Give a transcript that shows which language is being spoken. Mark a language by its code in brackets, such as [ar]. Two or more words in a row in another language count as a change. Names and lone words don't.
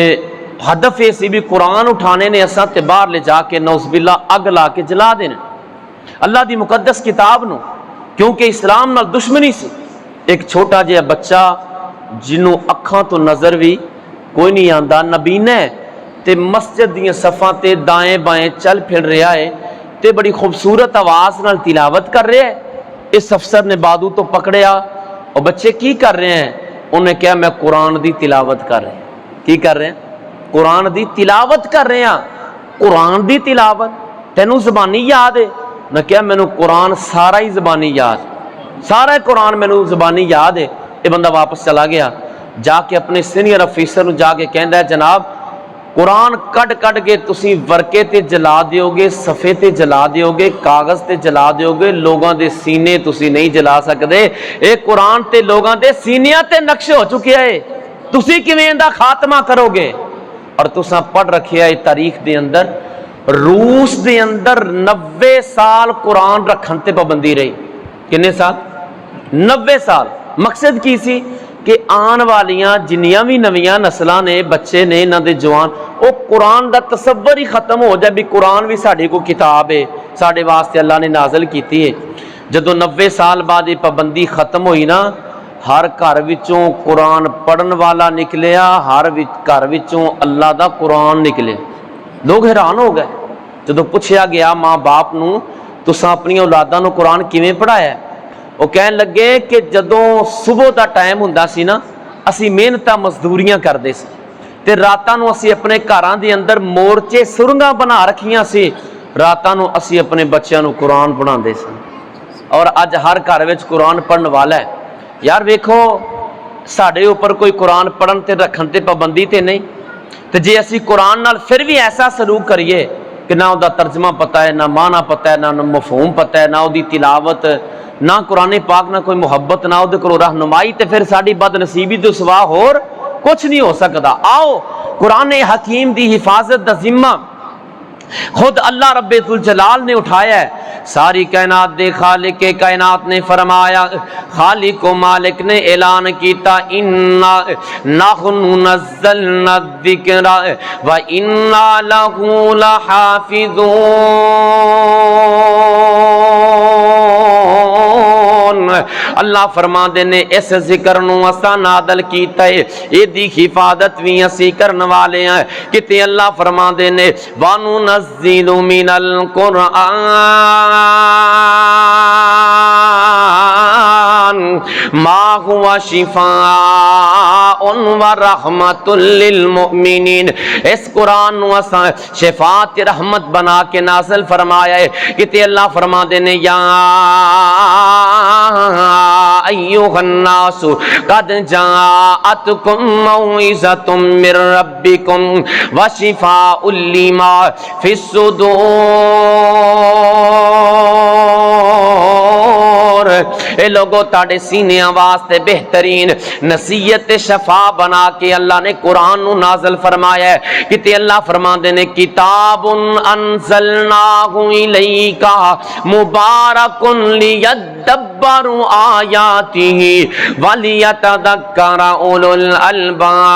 [pa] ہدف یہ سی بھی قرآن اٹھانے نے اساں تے باہر لے جا کے [ar] نعوذ باللہ [pa] اگ لا کے جلا دینے اللہ دی مقدس کتاب نو، کیونکہ اسلام نال دشمنی سی۔ ایک چھوٹا جہا بچہ جنوں اکھاں تو نظر بھی کوئی نہیں آندا، نبینا ہے تے مسجد دیاں صفاں تے دائیں بائیں چل پھر رہا ہے تے بڑی خوبصورت آواز نال تلاوت کر رہا ہے۔ اس افسر نے بادو تو پکڑیا، اور بچے کی کر رہے ہیں؟ انہیں کہا میں قرآن دی تلاوت کر رہے ہیں۔ کی کر رہے ہیں؟ قرآن دی تلاوت کر رہے ہیں۔ قرآن دی تلاوت تینوں زبانی یاد ہے؟ میں کہا مینوں قرآن سارا ہی زبانی یاد، سارا قرآن مینوں زبانی یاد ہے۔ یہ بندہ واپس چلا گیا، جا کے اپنے سینئر افیسر نو جا کے کہندا ہے جناب قرآن کٹ کٹ کے تسی ورکے تے جلا دیو گے، صفحے تے جلا دیو گے، کاغذ تے جلا دیو گے، لوگاں دے سینے تسی نہیں جلا سکدے۔ اے قرآن تے لوگاں دے سینیاں تے نقش ہو چکے ہے، تسی کیویں دا خاتمہ کرو گے؟ اور تساں پڑھ رکھیا ہے تاریخ دے اندر روس دے اندر 90 سال قرآن رکھن تے پابندی رہی۔ کنے سال؟ 90 سال۔ مقصد کی سی کہ آن والیاں جنیاں بھی نویاں نسلاں نے، بچے نے، انہاں دے جوان، وہ قرآن دا تصور ہی ختم ہو جائے بھی قرآن بھی ساڈے کو کتاب ہے، ساڈے واسطے اللہ نے نازل کیتی ہے۔ جدوں 90 سال بعد یہ پابندی ختم ہوئی نا، ہر گھر وچوں قرآن پڑھن والا نکلیا، ہر گھر وچوں اللہ دا قرآن نکلے۔ لوگ حیران ہو گئے جدوں پوچھیا گیا ماں باپ نو تساں اپنی اولاداں نو قرآن کیویں پڑھایا؟ وہ کہن لگے کہ جدوں صبح دا ٹائم ہوندا سی نا، اسی محنتاں مزدوریاں کردے سی تے راتاں نو اسی اپنے گھراں دے اندر مورچے سرنگاں بنا رکھیاں سی، راتاں نو اسی اپنے بچیاں نو قرآن پڑھاندے سی۔ اور اج ہر گھر وچ قرآن پڑھن والا ہے۔ یار ویکھو ساڈے اوپر کوئی قرآن پڑھن تے رکھن تے پابندی تے نہیں، تے جے اسی قرآن نال پھر بھی ایسا سلوک کریے کہ نہ دا ترجمہ پتہ ہے، نہ معنی پتہ ہے، نہ مفہوم پتہ ہے، نہ دی تلاوت، نہ قرآن پاک، نہ کوئی محبت، نہ دے کولوں رہنمائی، تے پھر ساڈی بد نصیبی تو سوا ہور کچھ نہیں ہو سکدا۔ آؤ قرآن حکیم دی حفاظت دا ذمہ خود اللہ رب ذوالجلال نے اٹھایا ہے۔ ساری کائنات دے خالق کائنات نے فرمایا، خالق و مالک نے اعلان کیتا، [ar] انا نحن نزلنا الذکر و انا لہ لحافظون۔ [pa] اللہ فرما دے نے اس ذکر نو اساں نازل کیتا ہے، اے دی حفاظت وی اسی کرن والے ہیں۔ کتے اللہ فرما دے نے [ar] وَنُنَزِّلُ مِنَ الْقُرْآنِ مَا هُوَ شِفَاءٌ وَرَحْمَةٌ لِّلْمُؤْمِنِينَ۔ [pa] اس قرآن نو اساں شفاعت رحمت بنا کے نازل فرمایا ہے۔ کتے اللہ فرما دے نے [ar] یا ایھا الناس قد جاءتکم موعظۃ من ربکم وشفاء لما فی الصدور۔ [pa] اے لوگو تاڑے سینیاں واسطے بہترین نصیحت شفا بنا کے اللہ نے قرآن نو نازل فرمایا ہے۔ کتے اللہ فرما دے نے [ar] کتاب انزلناہ الیکا مبارک لیدبروا آیاتہ ولیتذکر اولو الالباب۔